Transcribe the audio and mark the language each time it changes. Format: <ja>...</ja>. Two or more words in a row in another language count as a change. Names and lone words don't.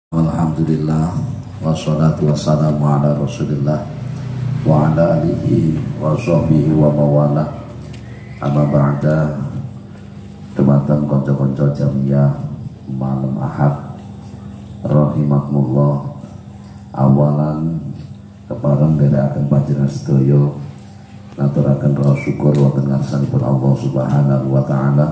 <ar>الحمد لله والصلاة والسلام على رسول الله وعلى آله وصحبه ومن والاه. أما بعد.</ar> <jv>Dumateng kanca-kanca jamiah malam Ahad rahimakumullah. Awalan kepareng nderekaken panjenengan sedaya ngaturaken rasa syukur wonten ngarsanipun Allah</jv> <ar>سبحانه وتعالى.</ar>